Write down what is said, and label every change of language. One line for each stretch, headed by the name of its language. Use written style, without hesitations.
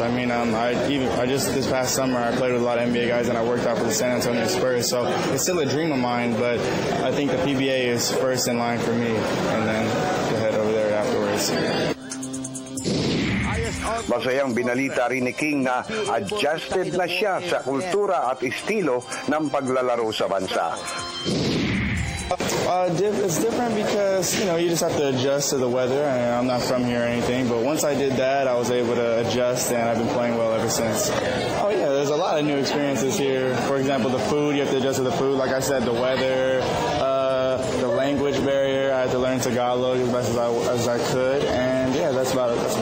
English: I mean, I just this past summer I played with a lot of NBA guys and I worked out for the San Antonio Spurs. So it's still a dream of mine, but I think the PBA is first in line for me, and then to head over there afterwards.
Filipino: Masayang binalita rin ni King na adjusted na siya sa kultura at estilo ng paglalaro sa bansa.
English: It's different because, you just have to adjust to the weather, and I'm not from here or anything, but once I did that, I was able to adjust, and I've been playing well ever since. Oh yeah, there's a lot of new experiences here. For example, the food, you have to adjust to the food. Like I said, the weather, the language barrier, I had to learn Tagalog as best as I could, and yeah, that's about it.